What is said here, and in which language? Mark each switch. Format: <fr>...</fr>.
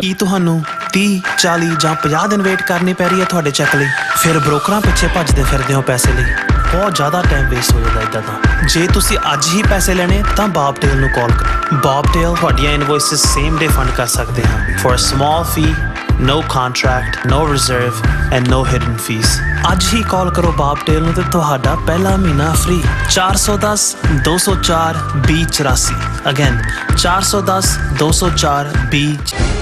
<pa>ਕੀ ਤੁਹਾਨੂੰ 30, 40 ਜਾਂ 50 ਦਿਨ ਵੇਟ ਕਰਨੀ ਪੈ ਰਹੀ ਹੈ ਤੁਹਾਡੇ ਚੈੱਕ ਲਈ? ਫਿਰ ਬ੍ਰੋਕਰਾਂ ਪਿੱਛੇ ਭੱਜਦੇ ਫਿਰਦੇ ਹੋ ਪੈਸੇ ਲਈ। ਬਹੁਤ ਜ਼ਿਆਦਾ ਟਾਈਮ ਵੇਸਟ ਹੋ ਜਾਂਦਾ ਇੱਦਾਂ ਤਾਂ। ਜੇ ਤੁਸੀਂ ਅੱਜ ਹੀ ਪੈਸੇ ਲੈਣੇ ਤਾਂ ਬੌਬਟੇਲ ਨੂੰ ਕਾਲ ਕਰੋ। ਬੌਬਟੇਲ ਤੁਹਾਡੀਆਂ ਇਨਵੌਇਸਸ ਸੇਮ ਡੇ ਫੰਡ ਕਰ ਸਕਦੇ ਹਨ</pa> <en>For a small fee No contract, no reserve and no hidden fees.</en> <pa>ਅੱਜ ਹੀ ਕਾਲ ਕਰੋ ਬਾਪਟੇਲ ਨੂੰ ਤੇ ਤੁਹਾਡਾ ਪਹਿਲਾ ਮਹੀਨਾ ਫ੍ਰੀ। 410 204 2084 ਅਗੇਨ 410 204 20।</pa>